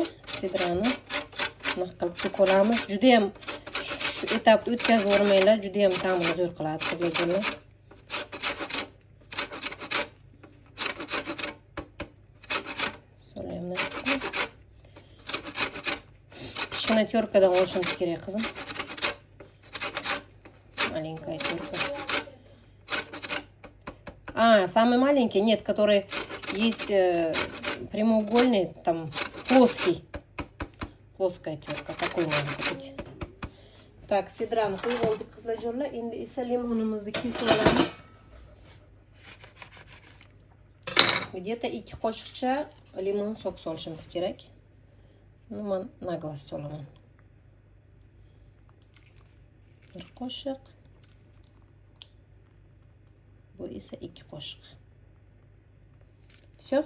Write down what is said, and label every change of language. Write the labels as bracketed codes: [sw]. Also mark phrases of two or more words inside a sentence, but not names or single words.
[uz] Sidrani naq qilib to'kolamiz. Juda ham shu etapni o'tkazib o'rmanglar, juda ham ta'mini zo'r qiladi qizlarjonlar. Solayman. Kichkina terkadan olishimiz kerak qizim. [ru] Маленькая терка. Самый маленький, нет, который есть прямоугольный, там плоский. Плоская терка. Такой надо купить. Так, [uz] sidrani qo'yib oldik qizlarjonlar. Endi esa limonimizni kesib olamiz. Где-то 2 qoshiqcha limon sok solishimiz kerak. Men [ru] на глаз [uz] solaman. 1 qoshiq. Bu esa 2 qoshiq. [ru] Все.